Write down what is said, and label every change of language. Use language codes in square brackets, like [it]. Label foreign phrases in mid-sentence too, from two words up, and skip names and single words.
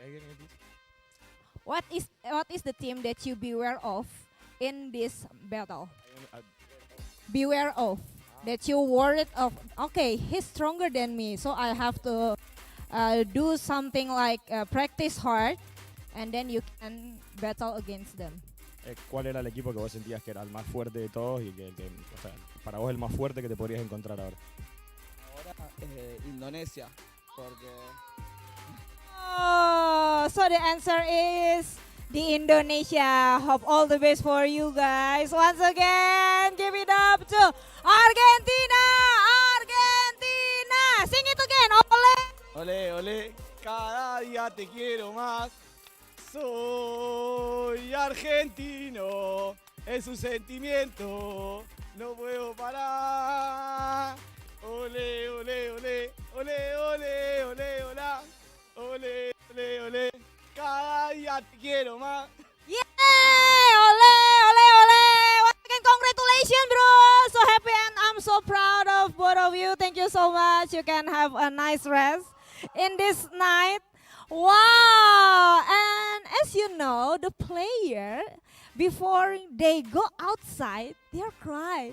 [en] What is the team that you beware of in this battle? Beware of that you worried of. Okay, he's stronger than me, so I have to do something like practice hard, and then you can battle against them. [es] ¿Cuál era el equipo que vos sentías que era el más fuerte de todos y que o sea, para vos el más fuerte que te podrías encontrar ahora? Ahora Indonesia, porque [en] So the answer is the Indonesia. Hope all the best for you guys. Once again, give it up to Argentina. Argentina. Sing it again. [es] Ole. Ole, ole, cada día te quiero más. Soy argentino, es un sentimiento, no puedo parar. Ole, ole, ole, ole, ole, ole, hola. Ole, ole, ole, cada día te quiero más. [en] Yeah! [es] Ole, ole, ole. [en] Once again, congratulations, bro. So happy and I'm so proud of both of you. Thank you so much. You can have a nice rest in this night. Wow! And as you know, the player, before they go outside, they're crying.